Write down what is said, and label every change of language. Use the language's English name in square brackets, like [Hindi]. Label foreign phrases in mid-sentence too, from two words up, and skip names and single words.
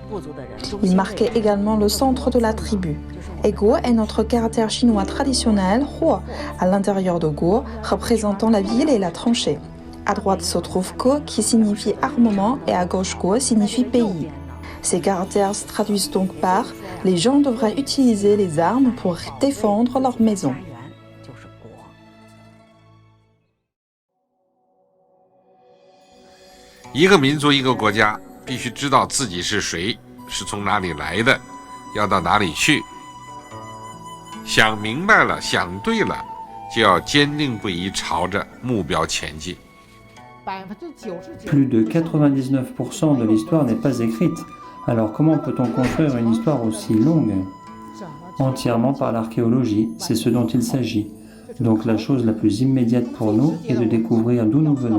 [French] Il marquait également le centre de la tribu. Et Guo est notre caractère chinois traditionnel, Huo, à l'intérieur de Guo, représentant la ville et la tranchée. À droite se trouve Ko, qui signifie armement, et à gauche Guo signifie pays. Ces caractères se traduisent donc par « les gens devraient utiliser les armes pour défendre leur maison ». [Chinese] 一个民族一个国家必须知道自己是谁，是从哪里来的，要到哪里去。想明白了，想对了，就要坚定不移朝着目标前进。 [French] Plus de 99% de l'histoire n'est pas écrite. Alors comment peut-on construire une histoire aussi longue? Entièrement par l'archéologie, c'est ce dont il s'agit. Donc la chose la plus immédiate pour nous est de découvrir d'où nous venons.